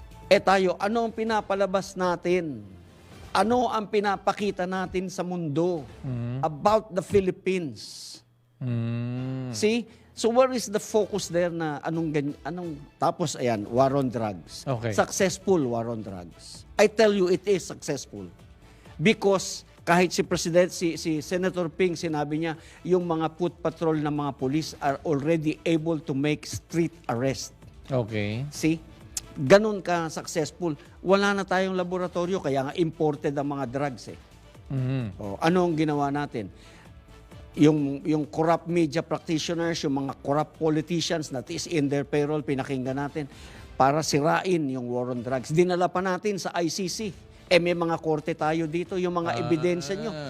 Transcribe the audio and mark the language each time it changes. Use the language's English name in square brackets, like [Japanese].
[Filipino] Tayo, ano ang pinapalabas natin? Ano ang pinapakita natin sa mundo [English] about the Philippines? See? So where is the focus there [Filipino] na tapos ayan, [English] war on drugs. Okay. Successful war on drugs. I tell you, it is successful. Because [Filipino] kahit si Senator Ping, sinabi niya, yung mga [English] foot patrol ng mga police are already able to make street arrest. Okay. See? [Filipino] Ganun ka successful. Wala na tayong laboratorio, kaya nga imported ang mga drugs eh. Ano ang ginawa natin? [English] Yung corrupt media practitioners, yung mga corrupt politicians that is in their payroll, [Filipino] pinakinggan natin para sirain yung [English] war on drugs. [Filipino] Dinala pa natin sa ICC. May mga korte tayo dito, yung mga ebidensya nyo.